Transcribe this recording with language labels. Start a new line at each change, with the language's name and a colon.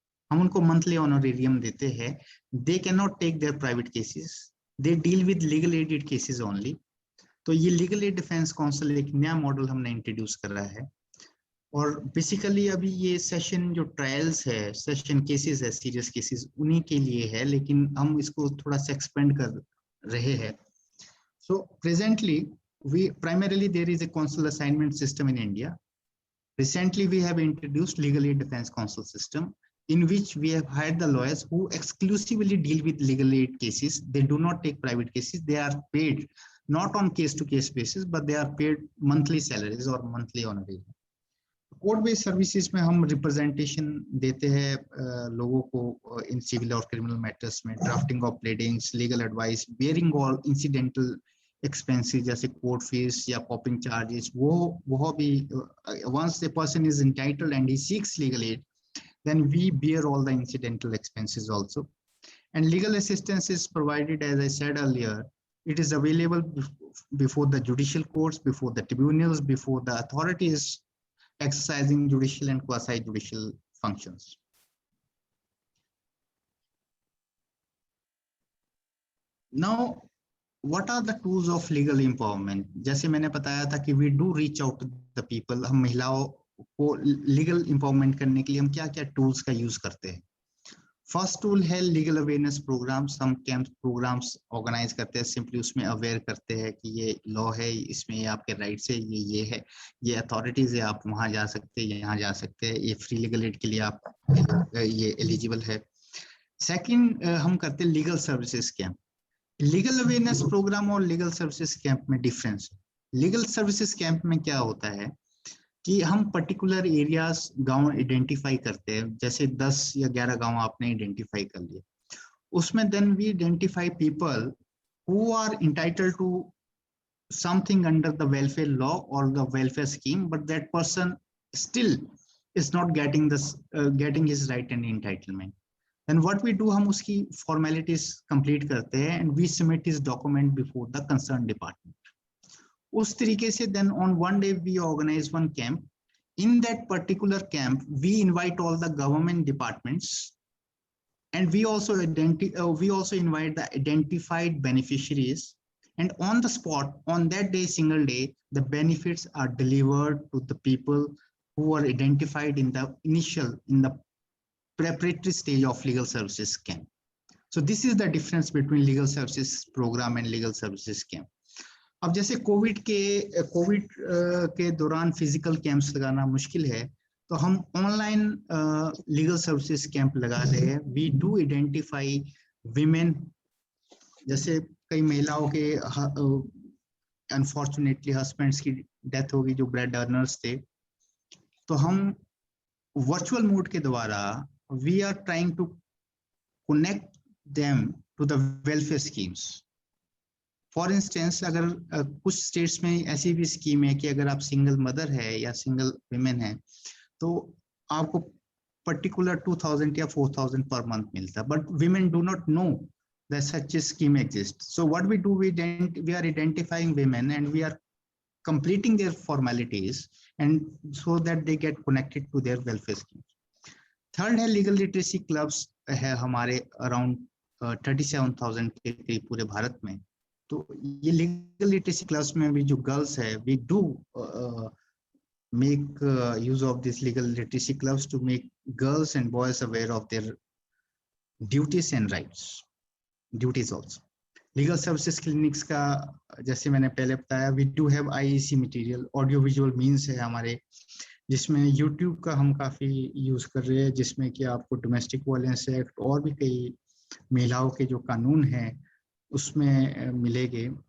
Hindi: हम उनको monthly honorarium देते हैं।
English: They can not take their private cases, they deal with legal aided cases only.
Hindi: तो ये लीगल एड डिफेंस काउंसिल एक नया मॉडल हमने इंट्रोड्यूस करा है। और बेसिकली अभी ये सेशन जो ट्रायल्स है, सेशन केसेस है, सीरियस केसेस, उन्हीं के लिए है, लेकिन हम इसको थोड़ा सा एक्सपेंड कर रहे हैं।
English: So presently, primarily there is a counsel assignment system in India. Recently, we have introduced legal aid defense counsel system, in which we have hired the lawyers who exclusively deal with legal aid cases. They do not take private cases. They are paid not on case-to-case basis, but they are paid monthly salaries or monthly honorarium.
Hindi: Court based services में हम representation देते हैं लोगों को in civil और criminal matters में, drafting of प्लेडिंग्स, legal advice, bearing all incidental expenses जैसे court fees या कॉपिंग चार्जेस, वो भी
English: once the person is entitled and he seeks legal aid, then we bear all the incidental expenses also. And legal assistance is provided, as I said earlier, it is available before the judicial courts, before the tribunals, before the authorities exercising judicial and quasi-judicial functions. Now, what are the tools of legal empowerment?
Hindi: जैसे मैंने बताया था कि
English: we do reach out to the people,
Hindi: हम महिलाओं को legal empowerment करने के लिए हम क्या-क्या tools का use करते हैं। फर्स्ट टूल है लीगल अवेयरनेस प्रोग्राम्स। हम कैंप प्रोग्राम्स ऑर्गेनाइज करते हैं, सिंपली उसमें अवेयर करते हैं कि ये लॉ है, इसमें ये आपके राइट्स है, ये है, ये अथॉरिटीज है, आप वहां जा सकते हैं, यहाँ जा सकते हैं, ये फ्री लीगल एड के लिए आप ये एलिजिबल है। सेकंड, हम करते हैं legal services camp. Legal awareness programme और लीगल सर्विसेज कैंप में डिफरेंस है। लीगल सर्विसेज कैंप में क्या होता है कि हम पर्टिकुलर एरियाज, गांव आइडेंटिफाई करते हैं, जैसे 10 या 11 गांव आपने आइडेंटिफाई कर लिए, उसमें
English: Then we identify people who are entitled to something under the welfare law और the welfare scheme, but that person still is not getting his right and entitlement. Then what we do,
Hindi: हम उसकी formalities complete करते हैं
English: And we submit his document before the concern department.
Hindi: उस तरीके से
English: then on one day we organize one camp. In that particular camp we invite all the government departments and we also invite the identified beneficiaries, and on the spot, on that day, single day, the benefits are delivered to the people who are identified in the preparatory stage of legal services camp. So this is the difference between legal services program and legal services camp.
Hindi: अब जैसे Covid के दौरान physical camps लगाना मुश्किल है, तो हम online legal services camp लगा रहे हैं।
English: we do identify women,
Hindi: जैसे कई महिलाओं के अनफॉर्चुनेटली हस्बैंड्स की डेथ होगी जो ब्रेड अर्नर्स थे, तो हम वर्चुअल मोड के द्वारा
English: We are trying to connect them to the welfare schemes.
Hindi: For instance, अगर कुछ स्टेट्स में ऐसी भी स्कीम है कि अगर आप सिंगल मदर है या सिंगल विमेन है तो आपको पर्टिकुलर 2000 या 4000 पर मंथ मिलता है,
English: But women do not know that such scheme exist. So what we do, we are identifying women and we are completing their formalities and so that they get connected to their welfare schemes.
Hindi: Third है legal literacy clubs है हमारे around 37,000 के करीब पूरे भारत में, तो ये legal literacy class में भी जो गर्ल्स है,
English: We do make use of this legal literacy clubs to make girls and boys aware of their duties and rights, duties also.
Hindi: Legal services clinics का जैसे मैंने पहले बताया,
English: we do have IEC material, audio visual means
Hindi: है हमारे, जिसमें YouTube का हम काफी यूज कर रहे हैं, जिसमें कि आपको डोमेस्टिक वायलेंस एक्ट और भी कई महिलाओं के जो कानून हैं उसमें मिलेंगे।